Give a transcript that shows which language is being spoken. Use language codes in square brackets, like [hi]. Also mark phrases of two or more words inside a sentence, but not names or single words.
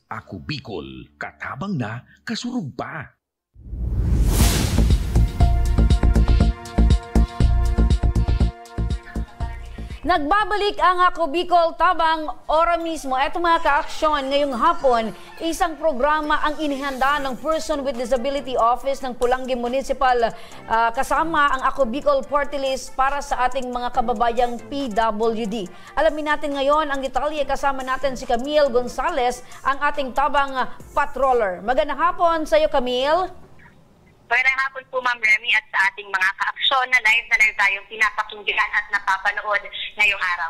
[bik] Ako Bicol, katabang na, kasurug pa. [tl] Nagbabalik ang Ako Bicol Tabang ora mismo. Eto mga ka-aksyon, ngayong hapon, isang programa ang inihanda ng Person with Disability Office ng Pulangi Municipal kasama ang Ako Bicol Party List para sa ating mga kababayang PWD. Alamin natin ngayon ang detalye, kasama natin si Camille Gonzalez, ang ating Tabang Patroller. Magandang hapon sa iyo, Camille. Magandang hapon po, Ma'am Remy, at sa ating mga ka-aksyon na live tayong pinapakinggan at napapanood ngayong araw.